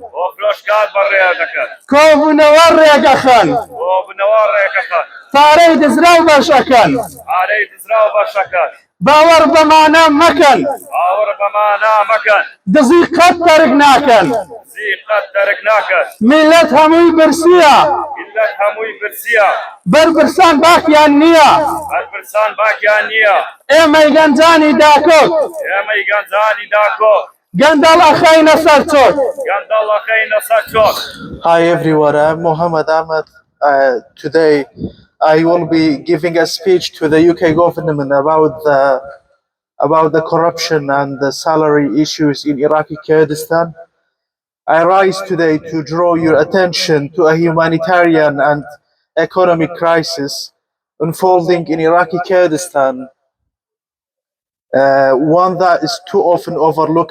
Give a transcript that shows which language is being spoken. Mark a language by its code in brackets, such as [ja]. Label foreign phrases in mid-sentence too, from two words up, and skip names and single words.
[ckb] کۆبوونەوە ڕێگەخەن پارەی دزرا و بەشەکەن باوەڕ بەمانە مەکەن دزی قەت تەرک ناکەن میلەت هەمووی برسیە بەرپرسان باکیان نییە ئێمەی گەنجانی داکۆک گەندەڵ ئەخەینە سەر چۆک. [en] Hi everyone, I'm Mohammed Ahmed. Today I will be giving a speech to the UK government about the corruption and the salary issues in Iraqi Kurdistan. I rise today to draw your attention to a humanitarian and economic crisis unfolding in Iraqi Kurdistan, one that is too often overlooked.